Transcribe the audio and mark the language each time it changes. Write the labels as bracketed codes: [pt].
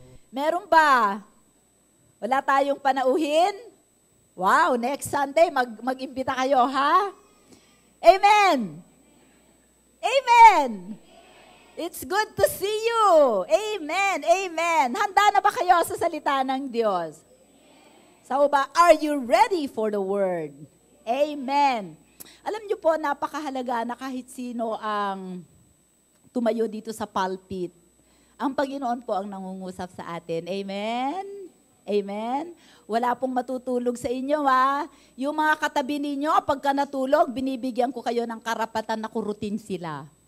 [tl] Meron ba? Wala tayong panauhin? Wow! [en] Next Sunday, [tl] mag-imbita kayo, ha? Amen! Amen! [en] It's good to see you! Amen! Amen! [tl] Handa na ba kayo sa salita ng Diyos? [en] So ba, are you ready for the Word? Amen. [tl] Alam niyo po, napakahalaga na kahit sino ang tumayo dito sa pulpit. Ang Panginoon po ang nangungusap sa atin. Amen? Amen? Wala pong matutulog sa inyo, ha? Yung mga katabi ninyo, pagka natulog, binibigyan ko kayo ng karapatan na kurutin sila.